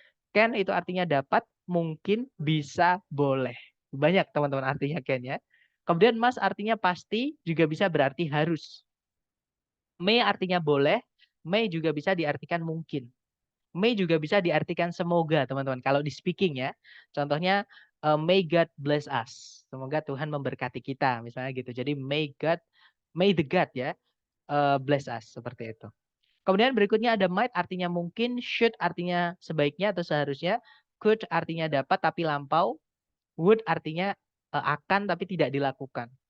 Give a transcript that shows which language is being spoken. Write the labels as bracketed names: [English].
[Indonesian] Can itu artinya dapat, mungkin, bisa, boleh. Banyak teman-teman artinya can ya. Kemudian must artinya pasti, juga bisa berarti harus. May artinya boleh, may juga bisa diartikan mungkin. May juga bisa diartikan semoga, teman-teman. Kalau di speaking ya. [English] Contohnya, may God bless us. [Indonesian] Semoga Tuhan memberkati kita, misalnya gitu. Jadi [English] may the God [Indonesian] ya, [English] bless us, [Indonesian] seperti itu. Kemudian berikutnya ada might artinya mungkin, should artinya sebaiknya atau seharusnya, could artinya dapat tapi lampau, would artinya akan tapi tidak dilakukan.